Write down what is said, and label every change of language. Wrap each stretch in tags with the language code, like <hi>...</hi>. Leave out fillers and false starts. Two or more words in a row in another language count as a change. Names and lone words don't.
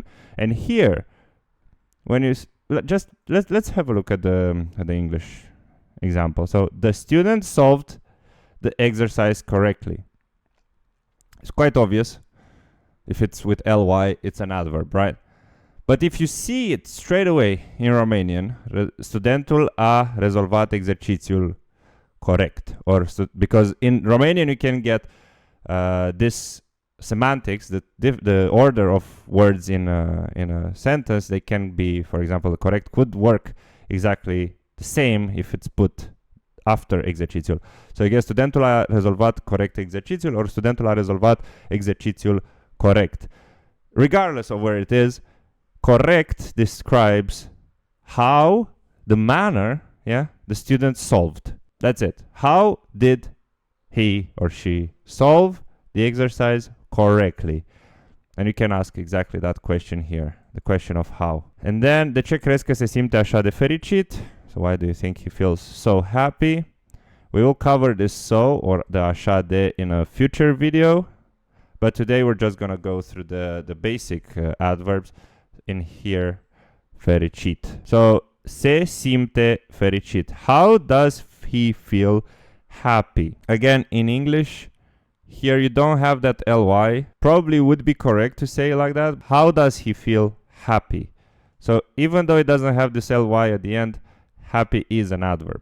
<en>And here, when you let's have a look at the English example. So the student solved the exercise correctly. It's quite obvious. If it's with ly, it's an adverb, right? But if you see it straight away in Romanian,</en> <ro>studentul a rezolvat exercițiul corect.</ro> <en>Because in Romanian you can get this semantics, the order of words in a sentence. They can be, for example, the correct could work exactly the same if it's put after exercițiul. So you get</en> <ro>studentul a rezolvat corect exercițiul,</ro> <en>or</en> <ro>studentul a rezolvat exercițiul corect.</ro> <en>Regardless of where it is, correct describes how, the manner, yeah, the student solved. That's it. How did he or she solve the exercise correctly? And you can ask exactly that question here, the question of how. And then,</en> <ro>de ce crezi că se simte așa de fericit?</ro> <en>So why do you think he feels so happy? We will cover this so, or the</en> <ro>așa de,</ro> <en>in a future video. But today we're just going to go through the basic adverbs in here, fericit.</en> <ro>So, se simte fericit.</ro> <en>How does he feel happy? Again, in English, here you don't have that ly. Probably would be correct to say like that. How does he feel happy? So even though it doesn't have this ly at the end, happy is an adverb.</en>